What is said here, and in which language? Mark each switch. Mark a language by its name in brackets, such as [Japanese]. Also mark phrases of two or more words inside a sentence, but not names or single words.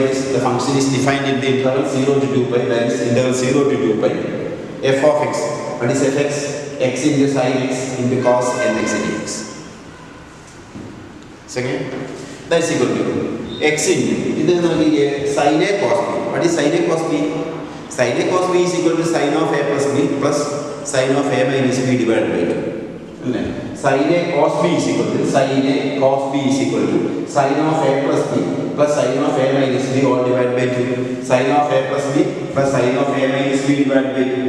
[English] The function is defined in the interval 0 to 2 pi. That is integral 0 to 2 pi f of x. What is fx? X into sin x into cos nx dx. Second, that is equal to x into sin a cos b. What is sin a cos b? Sin a cos b is equal to sin of a plus b plus sin of a minus b divided by 2. Sin a cos b is equal to sin a cos b is equal to sin of a plus b plus sin of a minus b all divided by 2. Sin of a plus b plus sin of a minus b divided by 2.